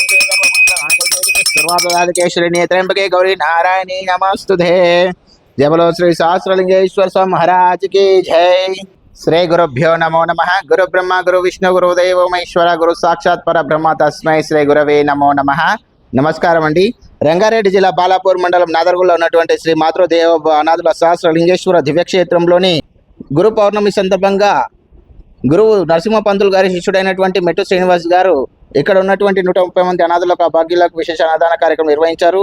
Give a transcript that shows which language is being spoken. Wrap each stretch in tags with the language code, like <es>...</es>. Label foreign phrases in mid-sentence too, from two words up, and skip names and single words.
<sa>सर्वापदादिकेश्वरी नेत्रम्बके गौरी नारायणी नमस्तुते।</sa> <hi>जय बोलो श्री सहस्रलिंगेश्वर स्वामी महाराज की जय।</hi> <sa>श्री गुरुभ्यो नमो नमः। गुरु ब्रह्मा गुरु विष्णु गुरुदेव महेश्वर गुरु साक्षात् परब्रह्म तस्मै श्री गुरवे नमो नमः।</sa> <te>నమస్కారం అండి। రంగారెడ్డి జిల్లా బాలాపూర్ మండలం నాదర్గుల్లో ఉన్నటువంటి శ్రీ మాతృదేవ అనాథుల సహస్రలింగేశ్వర దివ్యక్షేత్రంలోని గురు పౌర్ణమి సందర్భంగా గురువు నరసింహ పంతులు గారి శిష్యుడైనటువంటి మెట్టు శ్రీనివాస్ గారు ఇక్కడ ఉన్నటువంటి 130 మంది అనాథులకు భాగ్యులకు విశేష అన్నదాన కార్యక్రమం నిర్వహించారు।</te>